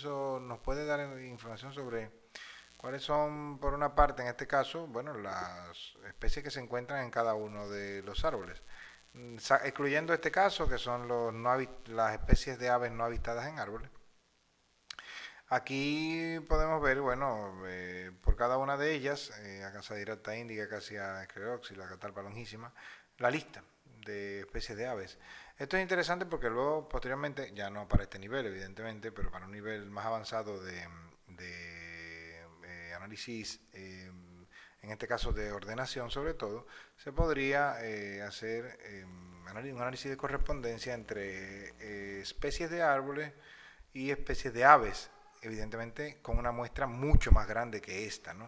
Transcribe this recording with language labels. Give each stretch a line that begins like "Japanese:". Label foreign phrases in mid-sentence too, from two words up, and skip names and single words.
Spanish: Eso nos puede dar información sobre cuáles son, por una parte, en este caso, bueno, las especies que se encuentran en cada uno de los árboles. Excluyendo este caso, que son las especies de aves no avistadas en árboles. Aquí podemos ver, bueno, por cada una de ellas, Acasadirapta indica, Acacia escleroxila, Catalpa longísima, la lista de especies de aves. Esto es interesante porque luego, posteriormente, ya no para este nivel, evidentemente, pero para un nivel más avanzado de análisis, en este caso de ordenación sobre todo, se podría hacer un análisis de correspondencia entre especies de árboles y especies de aves, evidentemente con una muestra mucho más grande que esta, ¿no?